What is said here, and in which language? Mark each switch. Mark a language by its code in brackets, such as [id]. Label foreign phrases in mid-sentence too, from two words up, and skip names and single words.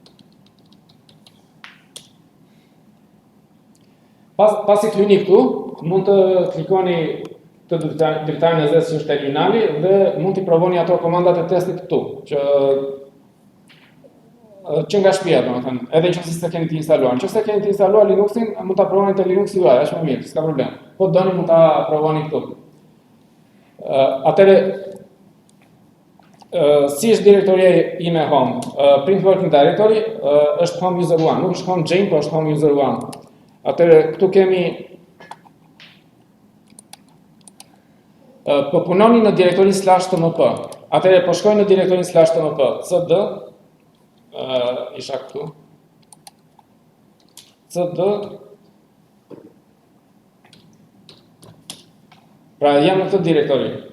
[sq] Pasi klyni këtu, mund të klikoni të dritarin e zezë që është terminali dhe mund t'i provoni ato komandat e testit këtu, që nga shtëpia, domethënë, edhe nëse s'e keni të instaluar. Nëse keni të instaluar Linuxin, mund ta provoni te Linuxi juaj, është më mirë, s'ka problem. Po doni mund ta provoni këtu. Atëre si është direktoria ime home? [en] Print working directory është home user 1, [sq] nuk është home Jane, por është [en] home user [sq] 1. Atëre këtu kemi po punoni në direktori /tmp. Atëre po shkoj në direktorin /tmp, cd isha këtu. cd pra jam në këtë direktori.